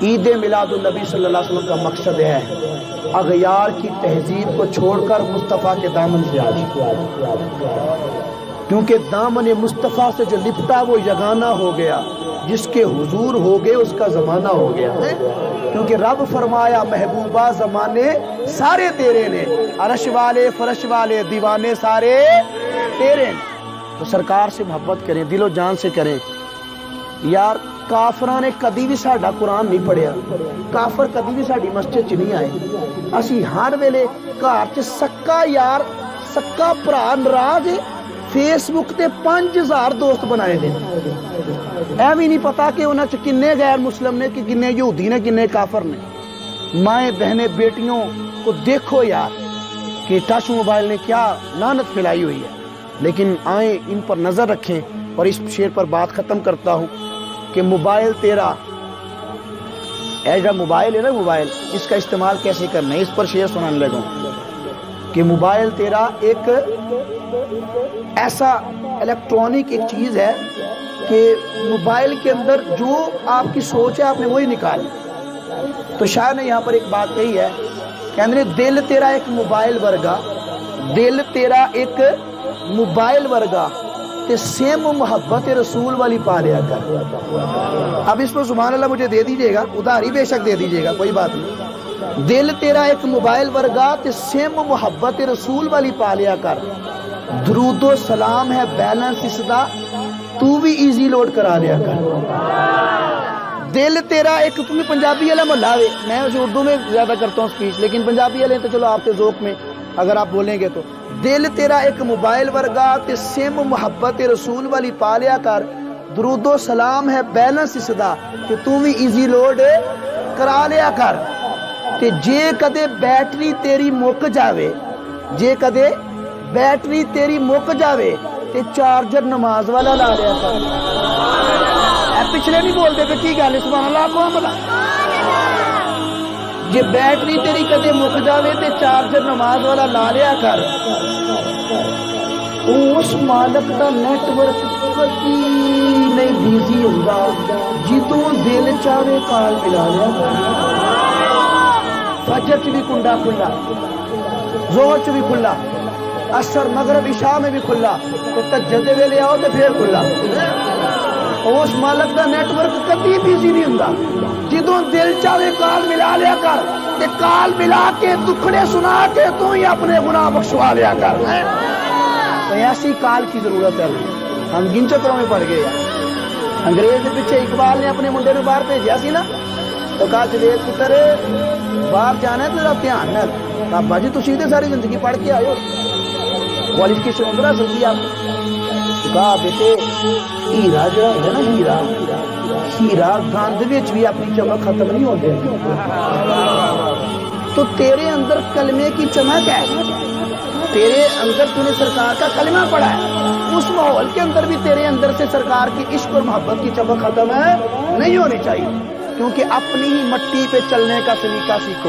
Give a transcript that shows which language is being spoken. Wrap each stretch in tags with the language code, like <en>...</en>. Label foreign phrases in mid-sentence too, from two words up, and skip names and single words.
<ur>عید میلاد النبی صلی اللہ علیہ وسلم کا مقصد ہے اغیار کی تہذیب کو چھوڑ کر مصطفیٰ کے دامن سے آ جائے، کیونکہ دامن مصطفیٰ سے جو لپٹا وہ یگانہ ہو گیا، جس کے حضور ہو گئے اس کا زمانہ ہو گیا، کیونکہ</ur> <pa>رب فرمایا محبوبہ زمانے سارے تیرے نے،</pa> <ur>عرش والے فرش والے دیوانے سارے تیرے نے۔ تو سرکار سے محبت کریں، دل و جان سے کریں۔</ur> <pa>یار کافراں نے کدی بھی ساڈا قرآن نہیں پڑھیا، کافر کدی بھی ساڈی مسجد چ نہیں آئے، اسی ہر ویلے گھر چ سکا یار سکا بھرا ناراض فیس بک تے 5000 دوست بنائے دے، اے بھی نہیں پتا کہ انہاں چ کنے غیر مسلم نے، کہ کنے یہودی نے، کنے کافر نے۔</pa> <ur>مائیں بہنیں بیٹیوں کو دیکھو یار کہ ٹچ موبائل نے کیا لعنت پھیلائی ہوئی ہے، لیکن آئیں ان پر نظر رکھیں۔ اور اس شعر پر بات ختم کرتا ہوں کہ موبائل تیرا، ایجا موبائل ہے نا، موبائل اس کا استعمال کیسے کرنا ہے، اس پر شعر سنانے لگا کہ موبائل تیرا ایک ایسا الیکٹرانک ایک چیز ہے کہ موبائل کے اندر جو آپ کی سوچ ہے آپ نے وہی نکالی۔ تو شاعر نے یہاں پر ایک بات کہی ہے، کہ</ur> <pa>دل تیرا ایک موبائل ورگا، دل تیرا ایک موبائل ورگا تے سیم محبت رسول والی پا لیا کر۔</pa> <ur>اب اس پر سبحان اللہ مجھے دے دیجئے گا، ادھاری بے شک دے دیجئے گا، کوئی بات نہیں۔</ur> <pa>دل تیرا ایک موبائل ورگا تے سیم محبت رسول والی پا لیا کر، درود و سلام ہے بیلنس اس دا تو بھی ایزی لوڈ کرا لیا کر۔ دل تیرا ایک، تمہیں پنجابی والا محلہ ہے، میں اسے اردو میں زیادہ کرتا ہوں سپیچ، لیکن پنجابی والے تو چلو آپ کے ذوق میں اگر آپ بولیں گے تو، دل تیرا ایک موبائل ورگا تے سیم محبت رسول والی پا لیا کر،</pa> <ur>درود و سلام ہے بیلنس اس دا کہ تو بھی ایزی لوڈ کرا لیا کر۔</ur> <pa>تے جے کدے بیٹری تیری مک جاوے، جے کدے بیٹری تیری مک جاوے تے چارجر نماز والا لا لیا کر۔</pa> <ur>پچھلے نہیں بولتے</ur> <pa>پہ کی گل، سبحان اللہ کو بلا ਜੇ ਬੈਟਰੀ ਤੇਰੀ ਕਦੇ ਮੁੱਕ ਜਾਵੇ ਤੇ ਚਾਰਜਰ ਨਮਾਜ਼ ਵਾਲਾ ਲਾ ਲਿਆ ਕਰ। ਉਸ ਮਾਲਕ ਦਾ ਨੈਟਵਰਕ ਕਦੀ ਨਹੀਂ ਬਿਜ਼ੀ ਹੁੰਦਾ, ਜਦੋਂ ਦਿਲ ਚਾਵੇ ਕਾਲ ਮਿਲਾ ਲਿਆ ਕਰ। فجر چ بھی کنڈا کھلا، زہر چ بھی کھلا، عصر مغرب عشاء میں بھی کھلا، تہجد دے ویلے آؤ تے پھر کھلا۔ اس مالک دا نیٹ ورک کبھی بیزی نہیں ہوندا، جدوں دل چاہے کال ملا لیا کر، تے کال ملا کے دکھڑے سنا کے تو ہی اپنے گناہ بخشوا لیا کر۔</pa> <ur>تو ایسی کال کی ضرورت ہے۔ ہم گن چکروں میں پڑ گئے۔</ur> <pa>انگریز دے پیچھے اقبال نے اپنے منڈے نوں باہر بھیجیا سی نا، تو کہا جوید پتر باہر جانا ہے تو ذرا دھیان نال، بابا جی تسی تے ساری زندگی پڑھ کے آئے ہو، کوالیفیکیشن اندر حاصل کی آپ نے۔</pa> <ur>کہا بیٹے ہیرا جڑا ہے نا،</ur> <pa>ہیرا گند وچ بھی اپنی چمک ختم نہیں ہوندی،</pa> <ur>تو تیرے اندر کلمے کی چمک ہے، تیرے اندر تو نے سرکار کا کلمہ پڑھا ہے، اس ماحول کے اندر بھی تیرے اندر سے سرکار کی عشق اور محبت کی چمک ختم ہے نہیں ہونی چاہیے، کیونکہ اپنی ہی مٹی پہ چلنے کا سلیقہ سیکھو۔</ur>